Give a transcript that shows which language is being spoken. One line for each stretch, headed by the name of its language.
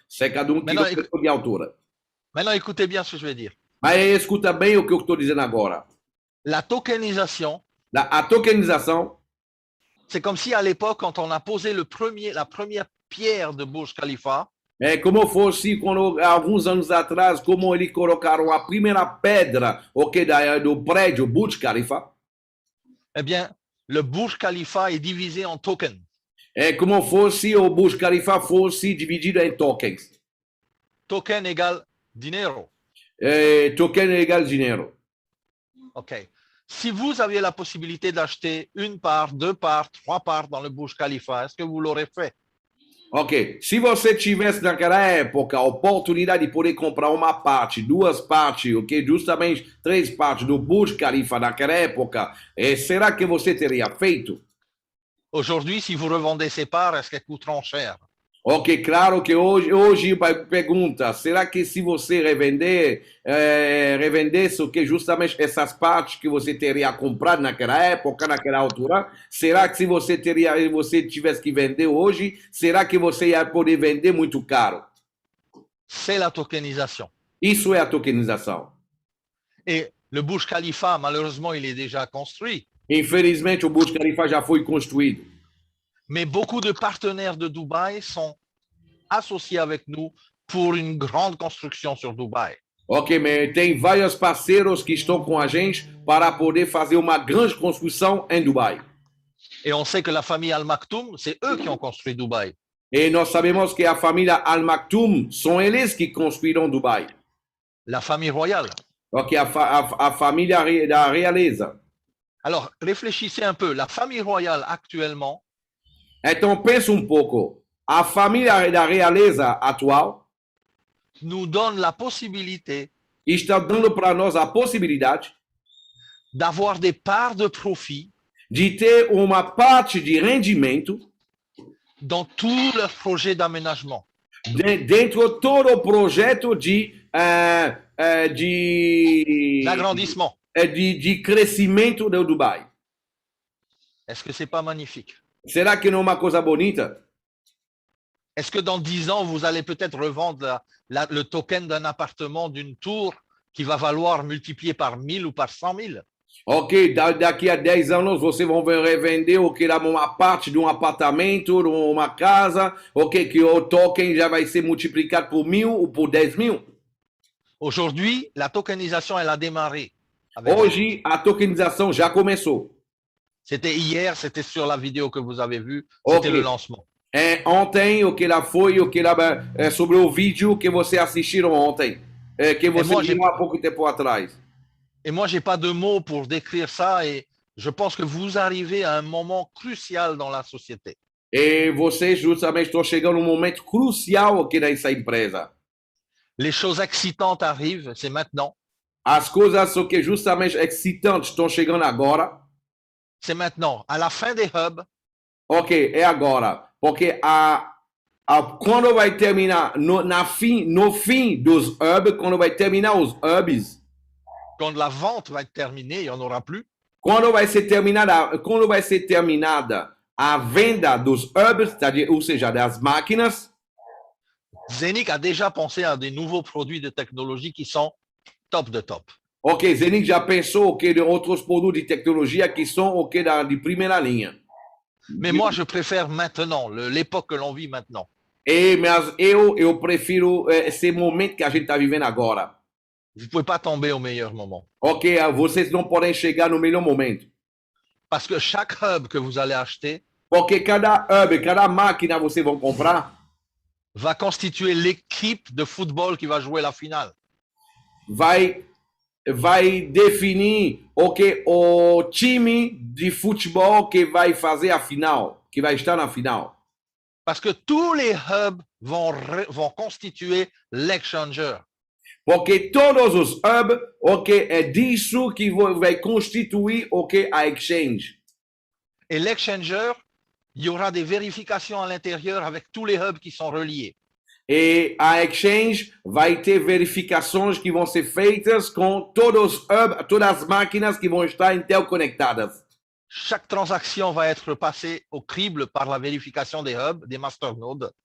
French: C'est
Portuguese: cada quilômetro de altura.
French: Maintenant, écoutez bien ce que je vais dire.
Portuguese: Mas escuta bem o que eu estou dizendo agora.
French: La tokenisation,
Portuguese: A tokenização,
French: c'est comme si à l'époque, quand on a posé la première pierre de Burj Khalifa,
Portuguese: é como fosse quando, alguns anos atrás, como eles colocaram a primeira pedra do prédio Burj Khalifa.
French: eh bien, le Burj Khalifa est divisé en tokens.
Portuguese: É como fosse o Burj Khalifa fosse dividido em tokens.
French: Token égale dinero.
Portuguese: Token égale dinheiro. OK.
French: Si vous aviez la possibilité d'acheter une part, 2 parts, 3 parts dans le Burj Khalifa, est-ce que vous l'aurez fait?
Portuguese: Ok, se você tivesse naquela época a oportunidade de poder comprar uma parte, 2 partes, ok, justamente 3 partes do Burj Khalifa naquela época, será que você teria feito?
French: Aujourd'hui, si vous revendez ces parts, est-ce qu'elles coûteront cher?
Portuguese: Ok, claro que hoje pergunta, será que se você revendesse o que justamente essas partes que você teria comprado naquela época, naquela altura, será que se você tivesse que vender hoje, será que você ia poder vender muito caro?
French: C'est la tokenisation.
Portuguese: Isso é a tokenização.
French: Et le Burj Khalifa, malheureusement, il est déjà construit.
Portuguese: Infelizmente, o Burj Khalifa já foi construído.
French: Mais beaucoup de partenaires de Dubaï sont associés avec nous pour une grande construction sur Dubaï.
Portuguese: Ok, mas tem vários parceiros que estão com a gente para poder fazer uma grande construção em Dubai.
French: Et on sait que la famille Al Maktoum, c'est eux qui ont construit Dubaï.
Portuguese: E nós sabemos que a família Al Maktoum são eles que construíram Dubai.
French: La famille royale.
Portuguese: Ok, a família da realeza.
French: Alors, réfléchissez un peu. La famille royale actuellement,
Portuguese: Então pensa um pouco. A família da realeza atual
French: nous donne la possibilité
Portuguese: está dando para nós a possibilidade
French: d'avoir des parts de profit
Portuguese: de ter uma parte de rendimento
French: dans tous leurs projets d'aménagement.
Portuguese: dentro de todo o projeto
French: L'agrandissement.
Portuguese: de crescimento do Dubai.
French: Est-ce que c'est pas magnifique?
Portuguese: Será que não é uma coisa bonita?
French: Est-ce que dans 10 ans, vous allez peut-être revendre le token d'un appartement, d'une tour qui va valoir multiplié par 1000 ou par 100 000?
Portuguese: Ok, daqui a 10 anos vocês vão revender uma parte de um apartamento, de uma casa, ok, que o token já vai ser multiplicado por 1000 ou por 10.000.
French: Aujourd'hui, la tokenisation, elle a démarré.
Portuguese: Hoje, a tokenização já começou.
French: C'était hier, c'était sur la vidéo que vous avez vue, c'était le lancement.
Portuguese: Ontem, o que lá foi, sobre o vídeo que você assistiram ontem, que você viu há pouco tempo atrás.
French: Et moi, j'ai pas de mots pour décrire ça et je pense que vous arrivez à un moment crucial dans la société.
Portuguese: E vocês justamente estão chegando num momento crucial aqui nessa empresa.
French: Les choses excitantes arrivent, c'est maintenant.
Portuguese: As coisas que justamente excitantes estão chegando agora.
French: C'est maintenant. À la fin des hubs,
Portuguese: Ok, é agora. Porque quando vai terminar, no fim dos hubs, quando vai terminar os hubs,
French: quand la vente va être terminée, il n'y en aura plus.
Portuguese: quando vai ser terminada a venda dos hubs, ou seja, das máquinas,
French: Zenic a déjà pensé à des nouveaux produits de technologie qui sont top de top.
Portuguese: ok, Zenic já pensou de outros produtos de tecnologia que são de primeira linha.
French: Mais moi, je préfère maintenant, l'époque que l'on vit maintenant.
Portuguese: Mas eu prefiro esse momento que a gente está vivendo agora.
French: Vous ne pouvez pas tomber au meilleur moment.
Portuguese: Ok, vocês não podem chegar no melhor momento.
French: Parce que chaque hub que vous allez acheter
Portuguese: Porque cada hub, cada máquina vocês vão comprar,
French: va constituer l'équipe de football qui va jouer la finale.
Portuguese: vai definir o time de futebol que vai fazer a final, que vai estar na final.
French: Parce que tous les hubs vont constituer l'exchanger.
Portuguese: Porque todos os hubs, é disso que vai constituir a exchange.
French: Et l'exchanger, il y aura des vérifications à l'intérieur avec tous les hubs qui sont reliés.
Portuguese: E a exchange vai ter verificações que vão ser feitas com todos os hubs, todas as máquinas que vão estar interconectadas.
French: Chaque transaction va être passée au crible par la vérification des hubs, des masternodes.